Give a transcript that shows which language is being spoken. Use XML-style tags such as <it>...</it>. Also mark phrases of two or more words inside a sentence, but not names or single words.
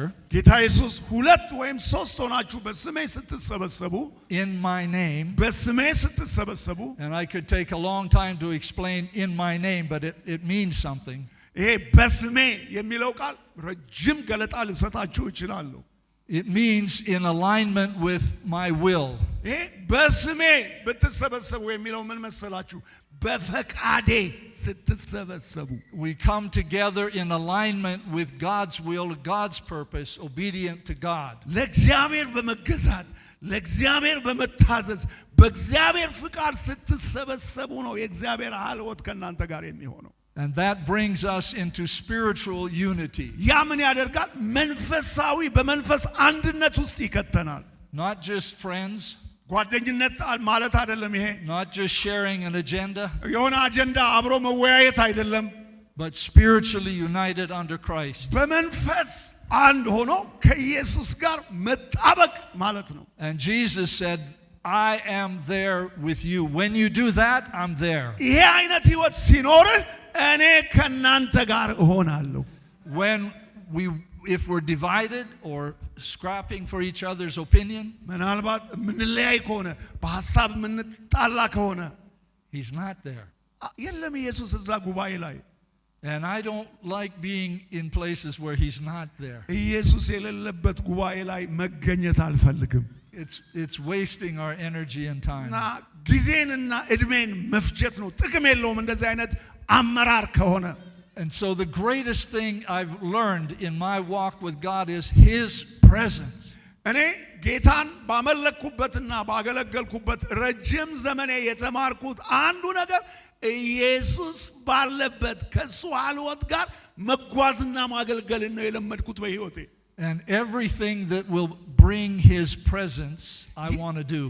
<am>ጌታ ኢየሱስ ሁለት ወይም ሶስት ሆናችሁ በስሜ ስትሰበሰቡ</am> <en>in my name,</en> <am>በስሜ ስትሰበሰቡ</am> <en>and I could take a long time to explain in my name, but it means something.</en> <am>ይሄ በስሜ የሚለው ቃል ረጅም ገለጣ ልሰጣችሁ እችላለሁ።</am> <en>It means in alignment with my will.</en> <am>ይሄ በስሜ ብትሰበሰቡ የሚለው ምን መሰላችሁ? በፈቃዴ ስትሰበሰቡ።</am> <en>We come together in alignment with God's will, God's purpose, obedient to God.</en> <am>ለእግዚአብሔር በመገዛት ለእግዚአብሔር በመታዘዝ በእግዚአብሔር ፍቃድ ስትሰበሰቡ ነው የእግዚአብሔር ሐልወት ከናንተ ጋር የሚሆነው።</am> <en>And that brings us into spiritual unity.</en> <am>ያ ምን ያደርጋል? መንፈሳዊ በመንፈስ አንድነት ውስጥ ይከተናል።</am> <en>Not just friends,</en> <am>ጓደኝነት ማለት አይደለም ይሄ።</am> <en>not just sharing an agenda,</en> <am>የሆነ አጀንዳ አብሮ መወያየት አይደለም።</am> <en>but spiritually united under Christ.</en> <am>በመንፈስ አንድ ሆኖ ከኢየሱስ ጋር መጣበቅ ማለት ነው።</am> <en>And Jesus said, I am there with you. When you do that, I'm there.</en> <am>ይሄ አይነት ህይወት ሲኖርህ እኔ ከናንተ ጋር እሆናለሁ።</am> <en>If we're divided or scrapping for each other's opinion,</en> <am>ምናልባት ምንለያይ ከሆነ በሐሳብ ምንጣላ ከሆነ</am> <en>he's not there.</en> <am>የለም ኢየሱስ እዛ ጉባኤ ላይ።</am> <en>And I don't like being in places where he's not there.</en> <am>ኢየሱስ የሌለበት ጉባኤ ላይ መገኘት አልፈልግም።</am> <en>It's wasting our energy and time.</en> <am>እና ጊዜንና እድሜን መፍጀት ነው። ጥቅም የለውም እንደዚህ አይነት አመራር ከሆነ።</am> <en>And so the greatest thing I've learned in my walk with God is his presence.</en> <am>እኔ ጌታን ባመለክኩበትና ባገለገልኩበት ረጅም ዘመኔ የተማርኩት አንዱ ነገር ኢየሱስ ባለበት ከሱ ሐልወት ጋር መጓዝና ማገልገልን ነው የለመድኩት በህይወቴ።</am> <en>And everything that will bring his presence, I want to do.</en>